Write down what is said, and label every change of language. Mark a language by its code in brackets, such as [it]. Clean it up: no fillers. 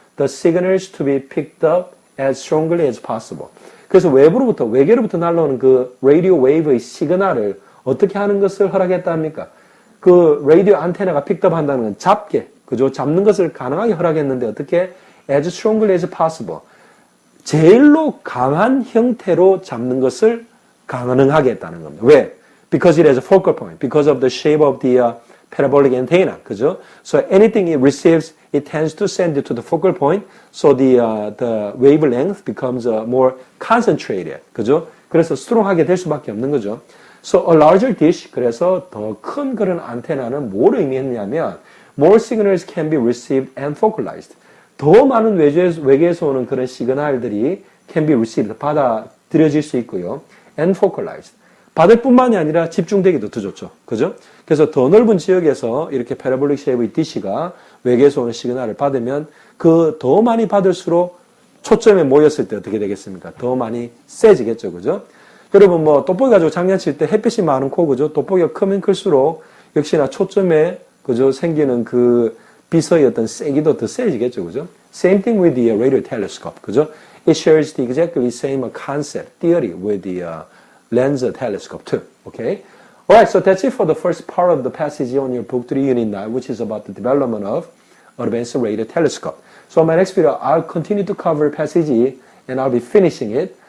[en] The signals to be picked up as strongly as possible. [ko] 그래서 외계로부터 날라오는 그 라디오 웨이브의 시그널을 어떻게 하는 것을 허락했답니까? 그 라디오 안테나가 픽업 한다는 건 잡게, 그죠? 잡는 것을 가능하게 허락했는데 어떻게? [en] As strongly as possible. [ko] 제일로 강한 형태로 잡는 것을 가능하게 했다는 겁니다. 왜? [en] Because it has a focal point. Because of the shape of the parabolic antenna. [ko] 그죠? [en] So anything it receives, it tends to send it to the focal point. So the wavelength becomes more concentrated. [ko] 그죠? 그래서 스트롱하게 될 수밖에 없는 거죠. [en] So a larger dish. [ko] 그래서 더 큰 그런 안테나는 뭘 의미했냐면 [en] more signals can be received and focalized. [ko] 더 많은 외계에서 오는 그런 시그널들이 [en] can be received. [ko] 받아들여질 수 있고요. [en] And focalized. [ko] 받을 뿐만이 아니라 집중되기도 더 좋죠. 그죠? 그래서 더 넓은 지역에서 이렇게 패러볼릭 쉐입의 디시가 외계에서 오는 시그널을 받으면 그 더 많이 받을수록 초점에 모였을 때 어떻게 되겠습니까? 더 많이 세지겠죠. 그죠? 여러분 뭐 돋보기 가지고 장난칠 때 햇빛이 많은 코 그죠? 돋보기가 크면 클수록 역시나 초점에 그죠? 생기는 그 빛의 어떤 세기도 더 세지겠죠. 그죠? [en] Same thing with the radio telescope. [ko] 그죠? [en] It shares the exactly same concept, theory with the lens telescope too. Okay? Alright, so that's it for the first part of the passage on your book 3 unit 9, which is about the development of advanced radio telescope. So in my next video, I'll continue to cover passage E and I'll be finishing it.